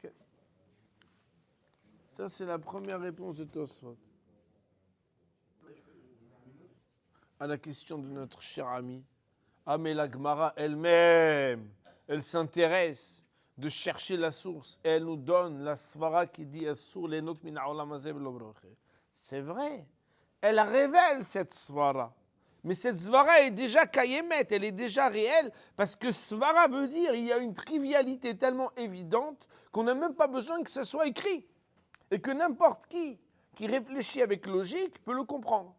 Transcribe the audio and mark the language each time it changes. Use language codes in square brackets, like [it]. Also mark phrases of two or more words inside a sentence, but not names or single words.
[fr] Ça, c'est la première réponse de Tosfot à la question de notre cher ami. Ah, mais la Gemara elle-même, elle s'intéresse de chercher la source. Et elle nous donne la svara qui dit [he] אסור ליהנות מן העולם הזה בלא ברכה. [fr] C'est vrai. Elle révèle cette svara. Mais cette svara est déjà kayemet, elle est déjà réelle, parce que svara veut dire il y a une trivialité tellement évidente qu'on n'a même pas besoin que ça soit écrit. Et que n'importe qui réfléchit avec logique peut le comprendre.